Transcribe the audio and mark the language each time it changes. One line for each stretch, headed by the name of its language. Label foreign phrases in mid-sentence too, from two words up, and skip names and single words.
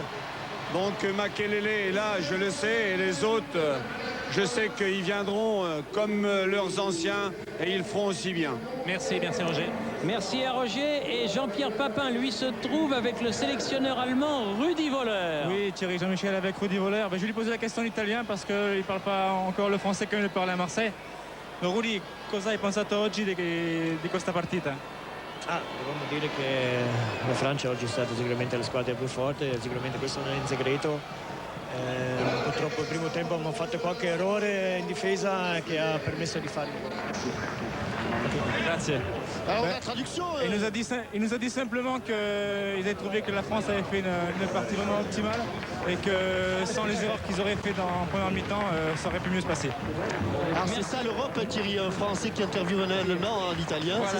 French: Donc Makelele est là, je le sais, et les autres, je sais qu'ils viendront comme leurs anciens et ils feront aussi bien. Merci Roger. Merci à Roger. Et Jean-Pierre Papin, lui, se trouve avec le sélectionneur allemand Rudi Völler. Oui, Thierry Jean-Michel avec Rudi Völler. Je vais lui poser la question en italien parce qu'il ne parle pas encore le français comme il le parlait à Marseille. Donc,
Italian: Rudi, cosa hai pensato oggi di questa partita? Dobbiamo dire che la Francia oggi è stata sicuramente la squadra più forte, sicuramente questo non è in segreto. Purtroppo il primo tempo abbiamo fatto qualche errore in difesa che ha permesso di fare. Grazie.
French: Alors la traduction. Il nous a dit simplement qu'ils avaient trouvé que la France avait fait une partie vraiment optimale et que sans les erreurs qu'ils auraient fait en première mi-temps, ça aurait pu mieux se passer. Alors c'est ça l'Europe, Thierry, un Français qui interviewe un Allemand en italien, Voilà,